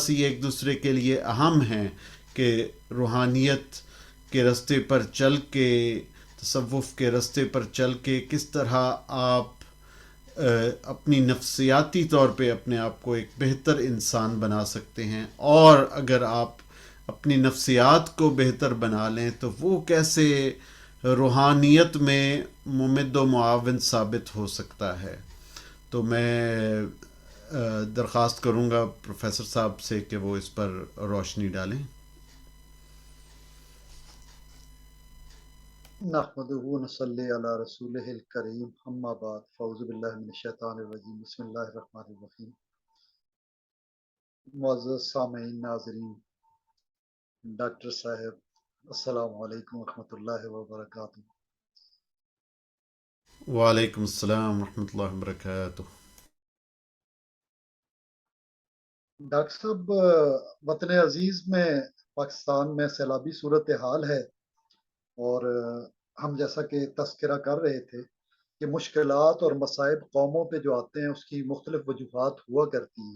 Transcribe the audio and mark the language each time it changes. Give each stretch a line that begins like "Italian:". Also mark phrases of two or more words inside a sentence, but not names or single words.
Urdu: سے یہ ایک دوسرے کے لیے اہم ہیں کہ روحانیت کے راستے پر چل کے، تصوف کے راستے پر چل کے کس طرح آپ اپنی نفسیاتی طور پہ اپنے آپ کو ایک بہتر انسان بنا سکتے ہیں، اور اگر آپ اپنی نفسیات کو بہتر بنا لیں تو وہ کیسے روحانیت میں ممد و معاون ثابت ہو سکتا ہے۔ تو میں درخواست کروں گا پروفیسر صاحب سے کہ وہ اس پر روشنی ڈالیں۔
Arabic: نحمدہ و نصلی علی رسولہ الکریم، اما بعد، فاعوذ باللہ من الشیطان الرجیم، بسم اللہ الرحمن الرحیم۔
Urdu: معزز سامعین، ناظرین، ڈاکٹر صاحب،
Arabic: السلام علیکم ورحمۃ اللہ وبرکاتہ۔ وعلیکم السلام ورحمۃ اللہ وبرکاتہ۔
Urdu: ڈاکٹر صاحب، وطن عزیز میں پاکستان میں سیلابی صورتحال ہے، اور ہم جیسا کہ تذکرہ کر رہے تھے کہ مشکلات اور مصائب قوموں پہ جو آتے ہیں اس کی مختلف وجوہات ہوا کرتی ہیں۔